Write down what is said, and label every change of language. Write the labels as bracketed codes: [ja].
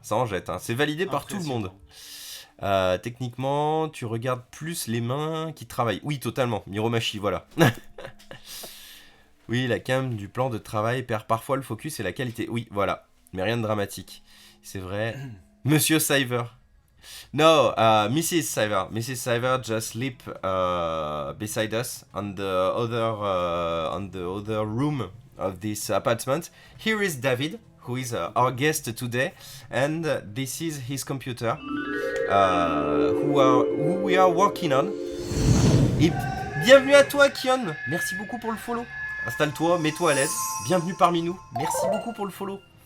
[fr] Ça en jette, hein. C'est validé par tout le monde. Techniquement, tu regardes plus les mains qui travaillent. Oui, totalement. Miromachi, voilà. Oui, la cam du plan de travail perd parfois le focus et la qualité. Oui, voilà. Mais rien de dramatique. C'est vrai. Monsieur Cyver. [en] No, Mrs. Cyver. Mrs. Cyver just sleep beside us on the other room of this apartment. Here is David, who is our guest today, and this is his computer, who we are working on. [fr] Et bienvenue à toi, Kion. Merci beaucoup pour le follow. Installe-toi, mets-toi à l'aise. Bienvenue parmi nous. Merci beaucoup pour le follow.